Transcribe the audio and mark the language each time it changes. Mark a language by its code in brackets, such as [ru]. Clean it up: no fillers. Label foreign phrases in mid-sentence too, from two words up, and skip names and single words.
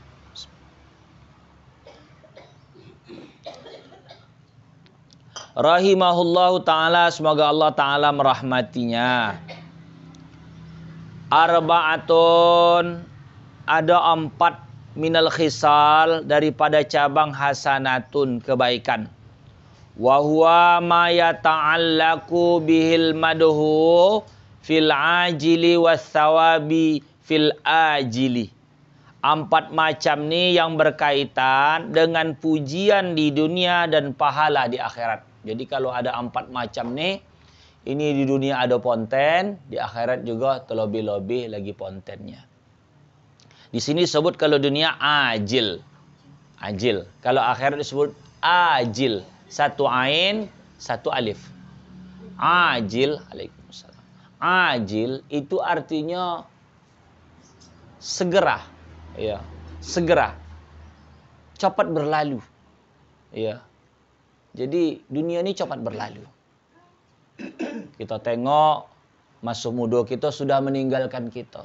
[ar] رحمه الله تعالى, [ms] semoga [ar] الله تعالى [ms] merahmatinya. Arba'atun, ada 4 [ar] من الخصال, [ms] daripada cabang hasanatun, kebaikan. [ar] وهو ما يتعلق به المدح في العاجل والثواب في الآجل was thawabi fil ajili. [ms] 4 macam ni yang berkaitan dengan pujian di dunia dan pahala di akhirat. Jadi kalau ada 4 macam ni, ini di dunia ada ponten, di akhirat juga terlebih-lebih lagi pontennya. Di sini sebut kalau dunia ajil. Ajil. Kalau akhirat disebut ajil. 1 ain, 1 alif. Ajil. Waalaikumsalam. Ajil itu artinya segera. Ya, segera. Cepat berlalu. Ya. Jadi dunia ini cepat berlalu. Kita tengok masa muda kita sudah meninggalkan kita.